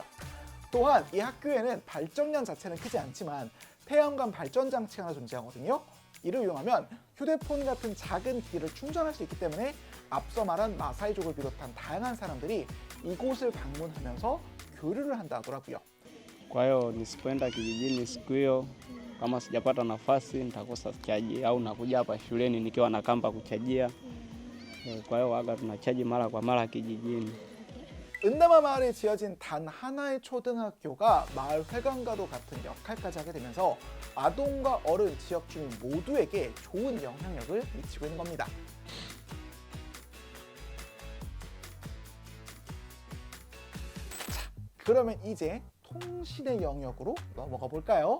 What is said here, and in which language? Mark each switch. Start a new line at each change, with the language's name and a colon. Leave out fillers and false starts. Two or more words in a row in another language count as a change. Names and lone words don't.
Korean: 또한 이 학교에는 발전량 자체는 크지 않지만 태양광 발전 장치가 하나 존재하거든요. 이를 이용하면 휴대폰 같은 작은 기기를 충전할 수 있기 때문에 앞서 말한 마사이족을 비롯한 다양한 사람들이 이곳을 방문하면서 교류를 한다 하더라고요.
Swahili: Kwa hiyo nisipoenda kijijini siku hiyo, kama sijapata nafasi nitakosa chaji, au nakuja hapa shuleni nikiwa na kamba kuchajia. Kwa hiyo waga tunachaji mara kwa mara kijijini.
Korean: 은다마 마을에 지어진 단 하나의 초등학교가 마을 회관과도 같은 역할까지 하게 되면서 아동과 어른, 지역 주민 모두에게 좋은 영향력을 미치고 있는 겁니다. 자, 그러면 이제 통신의 영역으로 넘어가 볼까요?